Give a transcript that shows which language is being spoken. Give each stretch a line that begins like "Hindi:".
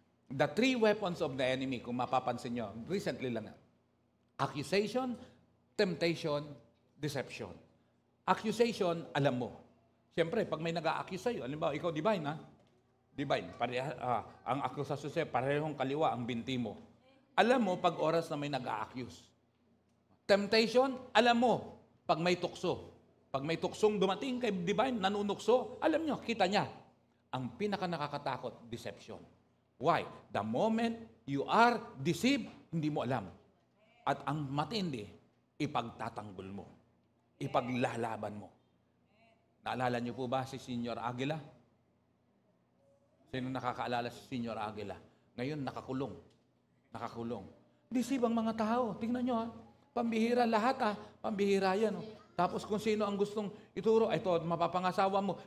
English: The three weapons of the enemy,
Filipino: kung mapapansin nyo,
English: recently lang, accusation, temptation, deception.
Filipino: Accusation, alam mo. Siyempre, pag may nag-a-accuse sa'yo, halimbawa, ikaw divine, Divine, ang akusasyon sa'yo, parehong kaliwa ang binti mo. Alam mo, pag oras na may nag-a-accuse. Temptation, alam mo, pag may tukso. Pag may tuksong dumating kay divine, nanunukso, alam nyo, kita niya. Ang pinaka nakakatakot, deception. Why?
English: The moment you are deceived,
Filipino: hindi mo alam. At ang matindi, ipagtatanggol mo. Ipaglalaban mo. Naalala niyo po ba si Senior Aguila? Sino nakakaalala si Senior Aguila? Ngayon, nakakulong. Nakakulong. Deceive ang mga tao. Tingnan nyo Pambihira lahat Pambihira yan Tapos kung sino ang gustong ituro, ito, mapapangasawa mo.